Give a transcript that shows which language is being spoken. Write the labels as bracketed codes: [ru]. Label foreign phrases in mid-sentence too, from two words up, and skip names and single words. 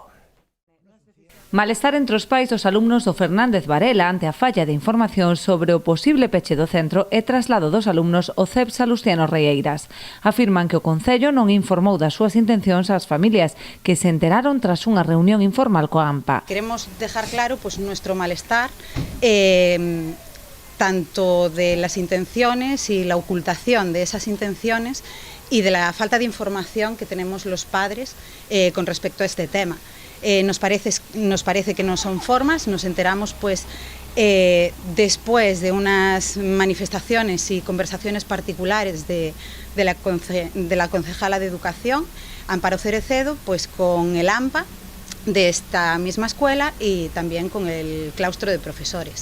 [gl] Malestar entre os pais dos alumnos do Fernández Varela ante a falla de información sobre o posible peche do centro e traslado dos alumnos ao CEP Salustiano Reieiras. Afirman que o Concello non informou das súas intencións ás familias que se enteraron tras unha reunión informal coa AMPA. [es] Queremos dejar claro nuestro malestar tanto de las intenciones y la ocultación de esas intenciones y de la falta de información que tenemos los padres con respecto a este tema. Nos parece que no son formas, nos enteramos pues después de unas manifestaciones y conversaciones particulares de la concejala de Educación, Amparo Cerecedo, pues con el AMPA de esta misma escuela y también con el claustro de profesores.